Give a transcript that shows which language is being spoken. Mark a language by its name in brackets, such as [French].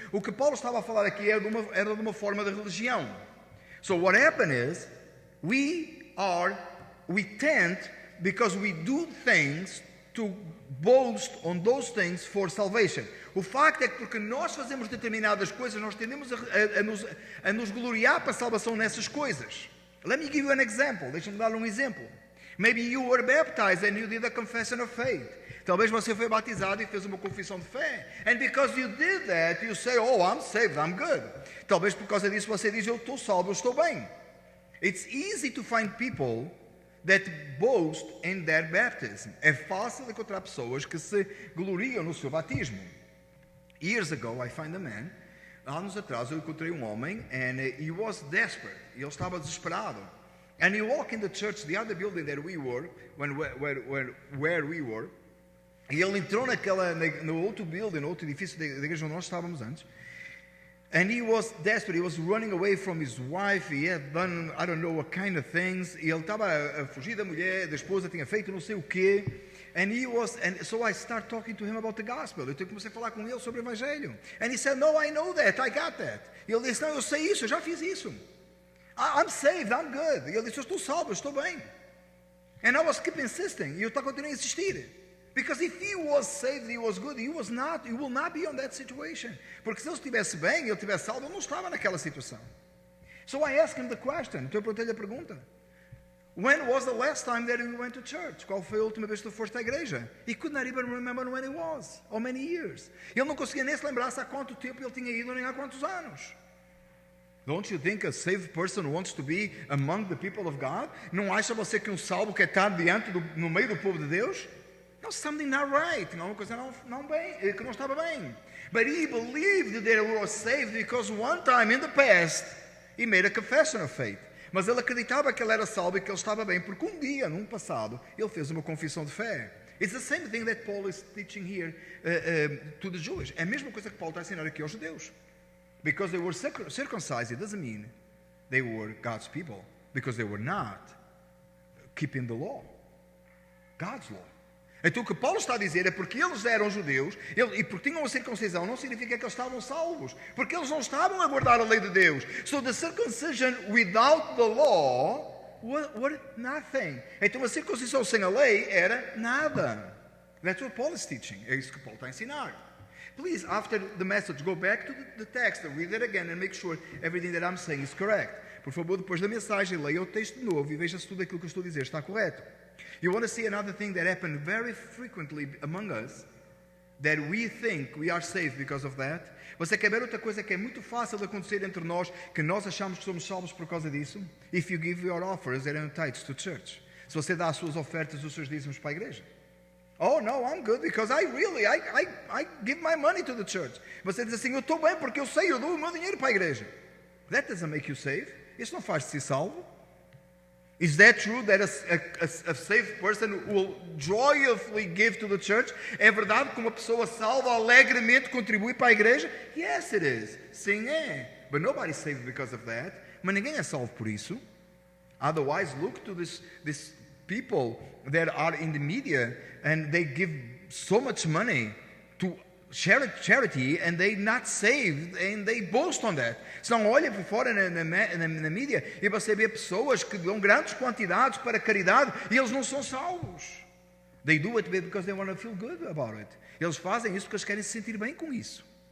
[Portuguese] O que Paulo estava a falar aqui era de uma forma de religião. [English] So what happened is, we tend, because we do things, to boast on those things for salvation. [Portuguese] O facto é que porque nós fazemos determinadas coisas, nós tendemos a nos gloriar para a salvação nessas coisas. [English] Let me give you an example. [Portuguese] Deixa-me dar um exemplo. [English] Maybe you were baptized and you did a confession of faith. [Portuguese] Talvez você foi batizado e fez uma confissão de fé. [English] And because you did that, you say, oh, I'm saved, I'm good. [Portuguese] Talvez por causa disso você diz, eu estou salvo, eu estou bem. [English] It's easy to find people that boast in their baptism. [Portuguese] É fácil encontrar pessoas que se gloriam no seu batismo. [English] Years ago, I find a man. [Portuguese] Anos atrás, eu encontrei um homem, [English] and he was desperate. [Portuguese] Ele estava desesperado. [English] And he walked in the church, the other building that we were, where we were. [Portuguese] E ele entrou no outro building, no outro edifício da igreja onde nós estávamos antes. [English] And he was desperate. He was running away from his wife. He had done, I don't know what kind of things. [Portuguese] E ele estava a fugir da mulher, da esposa, tinha feito não sei o quê. [English] And so I start talking to him about the gospel. [Portuguese] Eu comecei a falar com ele sobre o evangelho. [English] And he said, no, I know that, I got that. [Portuguese] E ele disse, não, eu sei isso, eu já fiz isso. [English] I'm saved, I'm good. [Portuguese] E ele disse, eu estou salvo, eu estou bem. [English] And I was keep insisting. [Portuguese] E eu continuei a insistir. [English] Because if he was saved, he was good, he will not be on that situation. [Portuguese] Porque se ele estivesse bem, ele estivesse salvo, ele não estava naquela situação. [English] So I asked him the question. [Portuguese] Então eu perguntei-lhe a pergunta. [English] When was the last time that you went to church? [Portuguese] Qual foi a última vez que tu foste à igreja? [English] He could not even remember when it was, or many years. [Portuguese] Ele não conseguia nem se lembrar há quanto tempo ele tinha ido, nem há quantos anos. [English] Don't you think a saved person wants to be among the people of God? [Portuguese] Não acha você que um salvo quer estar no meio do povo de Deus? [English] No, something not right. [Portuguese] Não, uma coisa que não estava bem. [English] But he believed that he was saved because one time in the past he made a confession of faith. [Portuguese] Mas ele acreditava que ele era salvo e que ele estava bem, porque um dia, num passado, ele fez uma confissão de fé. [English] It's the same thing that Paul is teaching here to the Jewish. [Portuguese] É a mesma coisa que Paulo está a ensinar aqui aos judeus. [English] Because they were circumcised, it doesn't mean they were God's people. Because they were not keeping the law. God's law. [Portuguese] Então o que Paulo está a dizer é porque eles eram judeus e porque tinham a circuncisão não significa que eles estavam salvos, porque eles não estavam a guardar a lei de Deus. [English] So the circumcision without the law was nothing. [Portuguese] Então a circuncisão sem a lei era nada. [English] That's what Paul is teaching. [Portuguese] É isso que Paulo está a ensinar. [English] Please, after the message, go back to the text and read it again and make sure everything that I'm saying is correct. [Portuguese] Por favor, depois da mensagem, leia o texto de novo e veja se tudo aquilo que eu estou a dizer está correto. [English] You want to see another thing that happened very frequently among us, that we think we are saved because of that? [Portuguese] Você quer ver outra coisa que é muito fácil de acontecer entre nós, que nós achamos que somos salvos por causa disso? [English] If you give your offers and tithes to church. [Portuguese] Se você dá as suas ofertas, os seus dízimos para a igreja. [English] Oh, no, I'm good because I give my money to the church. [Portuguese] Você diz assim, eu estou bem porque eu sei, eu dou o meu dinheiro para a igreja. [English] That doesn't make you saved. [Portuguese] Isso não faz-te ser salvo. [English] Is that true that a saved person will joyfully give to the church? [Portuguese] É verdade que uma pessoa salva alegremente contribui para a igreja? [English] Yes, it is. [Portuguese] Sim, é. [English] But nobody's saved because of that. [Portuguese] Mas ninguém é salvo por isso. [English] Otherwise, look to this people that are in the media and they give so much money to charity and they not saved and they boast on that. [Portuguese] Se não olha por fora na mídia e você vê pessoas que dão grandes quantidades para caridade e eles não são salvos. [English] They do it because they want to feel good about it. [Portuguese] Eles fazem isso porque eles querem se sentir bem com isso.